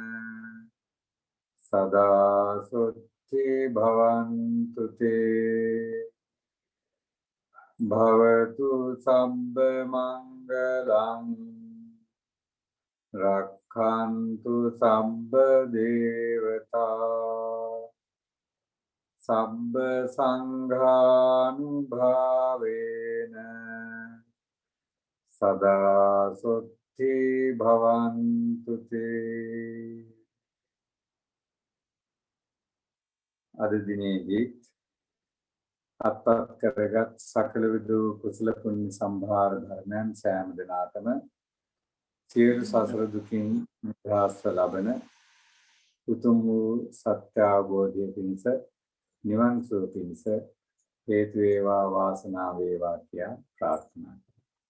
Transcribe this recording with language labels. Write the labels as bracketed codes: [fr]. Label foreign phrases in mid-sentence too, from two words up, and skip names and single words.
[pi] සදා සොත්ති භවන්තු තේ භවතු සබ්බ මංගලං රක්ඛන්තු සබ්බ දේවතා සබ්බ සංඝානුභාවේන සදා සොත්ති භවන්තු තේ [si] අද දිනේදී අත්පත් කරගත් සකල විදු කුසල පුණ්‍ය සම්භාර ධර්මයන් සෑම දිනාටම සියලු සසර දුකින් නිදහස්ව ලබන උතුම් වූ සත්‍ය අවබෝධය පිණිස නිවන් සුව පිණිස හේතු වේවා වාසනාව වේවා කියා ප්‍රාර්ථනා කරමි.